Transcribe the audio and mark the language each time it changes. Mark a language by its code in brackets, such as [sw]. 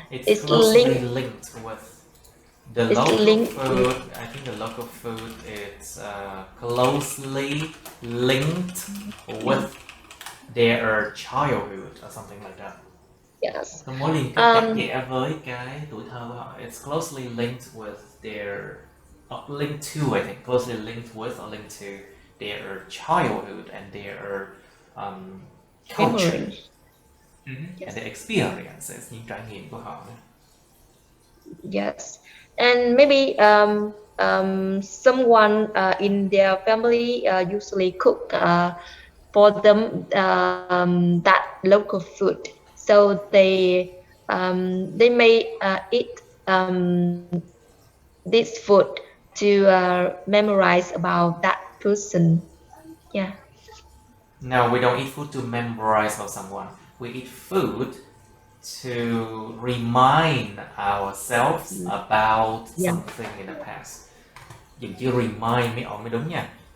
[en] it's closely linked with the local food. I think the local food is closely linked with their childhood or something like that. Yes. [vi] Mối liên kết chặt chẽ với cái tuổi thơ của họ. [en] It's closely linked with their linked to, I think, closely linked with or linked to their childhood and their culture. And the experiences, [vi] những trải nghiệm của họ. [en] Yes, and maybe someone in their family usually cook for them that local food, so they may eat this food to memorize about that person. Yeah. No, we don't eat food to memorize about someone. We eat food to remind ourselves about something in the past. [vi] Dùng chữ remind mới đúng nha.